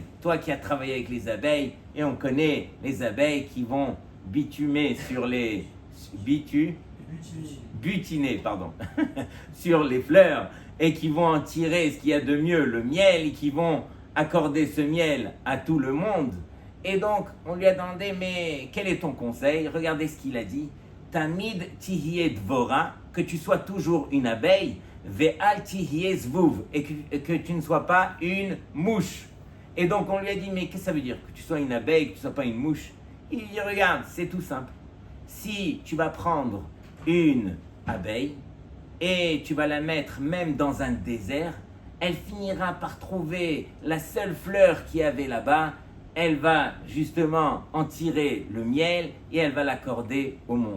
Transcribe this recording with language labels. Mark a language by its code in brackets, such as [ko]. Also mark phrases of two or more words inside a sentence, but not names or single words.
[fr] Toi qui as travaillé avec les abeilles, et on connaît les abeilles qui vont butiner sur les... butiner, pardon, sur les fleurs, et qui vont en tirer ce qu'il y a de mieux, le miel, et qui vont accorder ce miel à tout le monde. Et donc, on lui a demandé, mais quel est ton conseil? Regardez ce qu'il a dit. [he] תמיד תהיה דבורה, [fr] que tu sois toujours une abeille, [he] ואל תהיה זבוב, [fr] et que tu ne sois pas une mouche. Et donc, on lui a dit, mais qu'est-ce que ça veut dire? Que tu sois une abeille, que tu ne sois pas une mouche? Il dit, regarde, c'est tout simple. Si tu vas prendre une abeille, et tu vas la mettre même dans un désert, elle finira par trouver la seule fleur qu'il y avait là-bas, elle va justement en tirer le miel et elle va l'accorder au monde.